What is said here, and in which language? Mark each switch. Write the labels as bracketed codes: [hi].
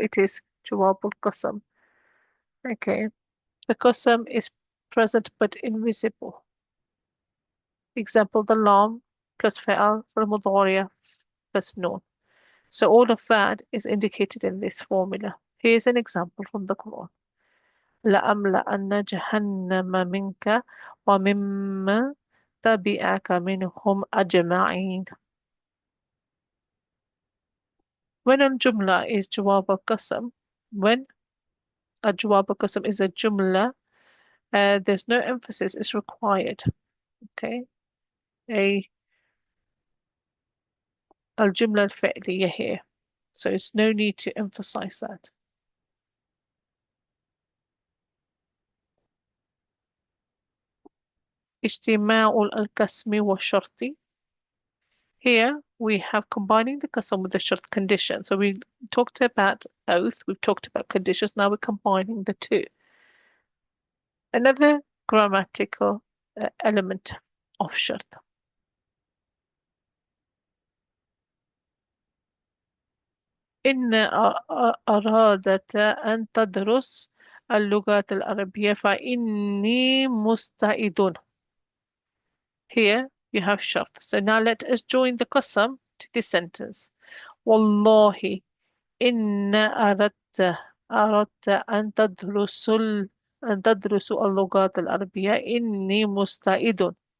[en] It is jawabul qasam. Okay. The qasam is present but invisible. Example, the lam plus fa'al for mudariya plus noon. So all of that is indicated in this formula. Here's an example from the Quran. [ar] لأملأن جهنم منك وممن تبعك منهم أجمعين. [en] When a jumla is jawab al-qasam, when a jawab al-qasam is a jumla, there's no emphasis is required. Okay, a al-jumla al-fi'liya here, so it's no need to emphasize that. [ar] اجتماع القسم والشرط. [en] Here we have combining the qasam with the shart condition. So we talked about oath, we've talked about conditions, now we're combining the two. Another grammatical element of shart. [ar] إن أرادت أن تدرس اللغات العربية فإني مستعد. [en] Here you have shart. So now let us join the qasam to this sentence. [ar] والله إن أردت أن تدرس اللغات العربية إني مستعد.